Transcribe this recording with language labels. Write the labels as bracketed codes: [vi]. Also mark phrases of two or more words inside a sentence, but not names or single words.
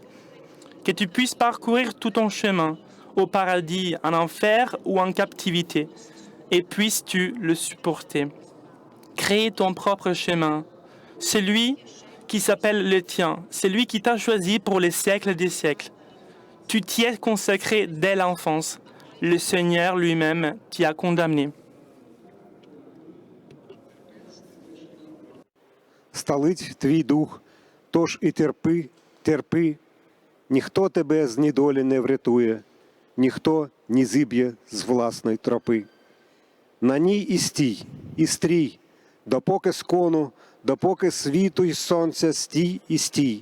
[fr] Que tu puisses parcourir tout ton chemin, au paradis, en enfer ou en captivité, et puisses-tu le supporter. Crée ton propre chemin, celui qui s'appelle le tien, celui qui t'a choisi pour les siècles des siècles. Tu t'y es consacré dès l'enfance. Le Seigneur lui-même t'y a condamné. [uk] Сталить твій дух, тож і терпи, терпи. Ніхто тебе з недолі не врятує, ніхто не зіб'є з власної тропи. На ній і стрій, допоки скону, допоки світу й сонця стій і стій.